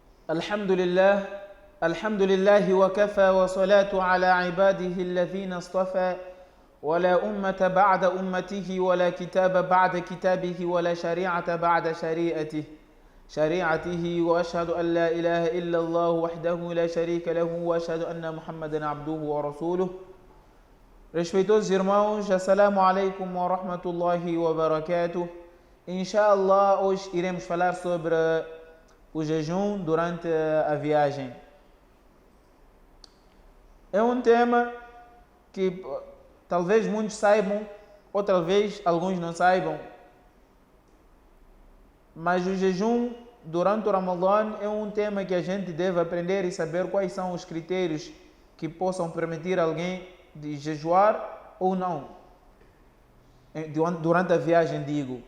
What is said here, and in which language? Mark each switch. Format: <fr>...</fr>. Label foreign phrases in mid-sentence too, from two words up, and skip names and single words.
<ar>الحمد لله الحمد لله وكفى وصلاة على عباده الذين اصطفى ولا أمة بعد أمته ولا كتاب بعد كتابه ولا شريعة بعد شريعته وأشهد أن لا إله إلا الله وحده لا شريك له وأشهد أن محمدا عبده ورسوله.</ar> <pt>Respeitosos irmãos,</pt> <ar>السلام عليكم ورحمة الله وبركاته.</ar> <pt>Inshallah, hoje iremos falar sobre o jejum durante a viagem. É um tema que talvez muitos saibam, ou talvez alguns não saibam, mas o jejum durante o Ramadã é um tema que a gente deve aprender e saber quais são os critérios que possam permitir alguém de jejuar ou não, durante a viagem, digo.</pt>